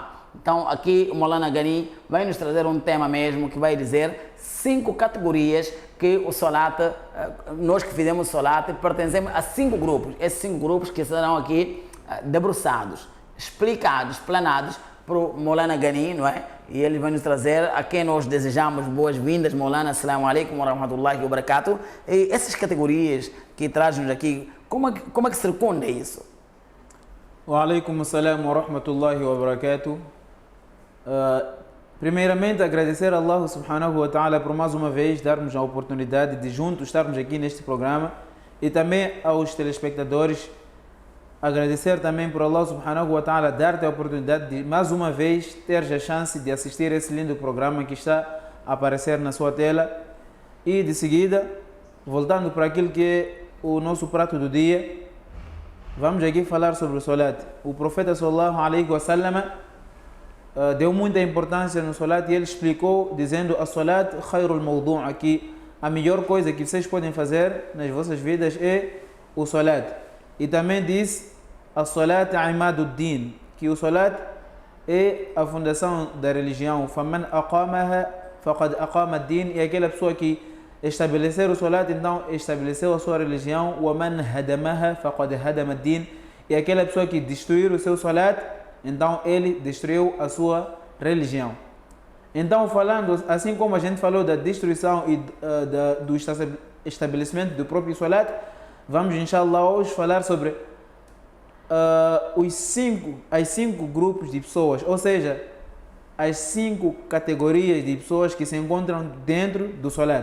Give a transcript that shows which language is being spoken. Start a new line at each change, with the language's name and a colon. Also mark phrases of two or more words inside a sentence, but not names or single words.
Portuguese: Então aqui o Maulana Ghani vai nos trazer um tema mesmo que vai dizer 5 categorias que o Salat, nós que fizemos o Salat, pertencemos a 5 grupos. Esses 5 grupos que serão aqui debruçados, explicados, explanados para o Maulana Ghani, não é? E ele vai nos trazer a quem nós desejamos boas-vindas,
Arabic: Maulana, السلام عليكم ورحمة الله وبركاته.
Portuguese: E essas categorias que trazem-nos aqui, como é que circunda isso?
Arabic: وعليكم السلام ورحمة الله وبركاته.
Portuguese: Primeiramente, agradecer a Allah
Arabic: سبحانه وتعالى
Portuguese: por mais uma vez darmos a oportunidade de juntos estarmos aqui neste programa, e também aos telespectadores agradecer também por Allah
Arabic: سبحانه وتعالى
Portuguese: dar-te a oportunidade de mais uma vez teres a chance de assistir esse lindo programa que está a aparecer na sua tela. E de seguida, voltando para aquilo que é o nosso prato do dia, vamos aqui falar sobre o Salat. O profeta sallallahu alaihi wa sallam deu muita importância no Salat e ele explicou dizendo:
Arabic: الصلاة خير موضوع',
Portuguese: aqui a melhor coisa que vocês podem fazer nas vossas vidas é o Salat. E também disse:
Arabic: الصلاة عماد الدين,
Portuguese: que o Salat é a fundação da religião.
Arabic: فمن أقامها فقد أقام الدين,
Portuguese: e aquela pessoa que estabelecer o Salat, então estabeleceu a sua religião.
Arabic: ومن هدمها فقد هدم الدين,
Portuguese: e aquela pessoa que destruir o seu Salat, então ele destruiu a sua religião. Então, falando, assim como a gente falou da destruição e do estabelecimento do próprio Salat, vamos, inshallah, hoje falar sobre as 5 grupos de pessoas, ou seja, as 5 categorias de pessoas que se encontram dentro do Salat.